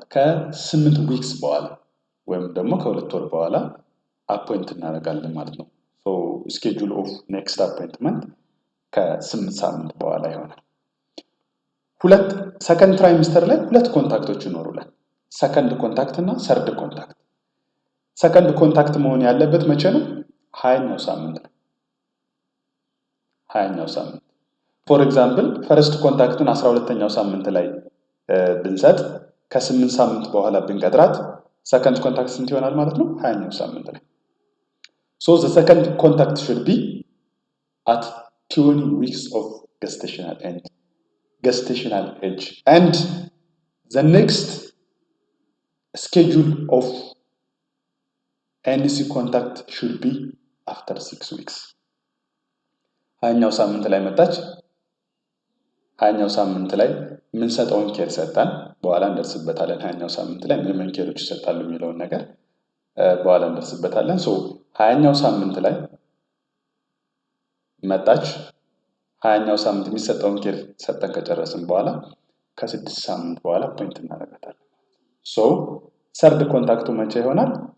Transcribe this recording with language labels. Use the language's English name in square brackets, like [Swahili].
[Amharic] ከ8 ዊክስ በኋላ ወይም ደግሞ ከ2 ወር በኋላ አፖይንት እናደርጋለን ማለት ነው። ሶ ስኬጁል ኦፍ ኔክስት አፖይንትመንት ከ8 ሳምንት በኋላ ይሆናል። ሰከንድ ትራይምስተር ላይ ሁለት ኮንታክቶች ይኖሩናል። ሰከንድ ኮንታክት እና ሰርድ ኮንታክት። ሰከንድ ኮንታክት መሆን ያለበት መቼ ነው? 20ኛው ሳምንት ነው። 20ኛው ሳምንት ፎር ኤግዛምፕል ፈርስት ኮንታክቱን 12ኛው ሳምንት ላይ ብንሰጥ ከ8 ሳምንት በኋላ ብንቀጥራት ሰከንድ ኮንታክት ስንት ይሆናል ማለት ነው? 20ኛው ሳምንት ላይ። [English] ሶ the second contact should be at 20 weeks of gestational age and the next schedule of NC contact should be after 6 weeks. [Amharic] 20ኛው ሳምንት ላይ መጣች። 20ኛው ሳምንት ላይ የምንሰጠውን ኬር ሰጠን። በኋላ እንደርስበታለን። 20ኛው ሳምንት ላይ ምን ኬሮች ይሰጣሉ የሚለውን ነገር በኋላ እንደርስበታለን። ሶ 20ኛው ሳምንት ላይ መጣች። 20ኛው ሳምንት የሚሰጠውን ኬር ሰጠን ከጨረስን በኋላ ከ6 ሳምንት በኋላ ፖይንት እናደርጋታለን። ሶ ሰርድ ኮንታክቱ መቼ ይሆናል?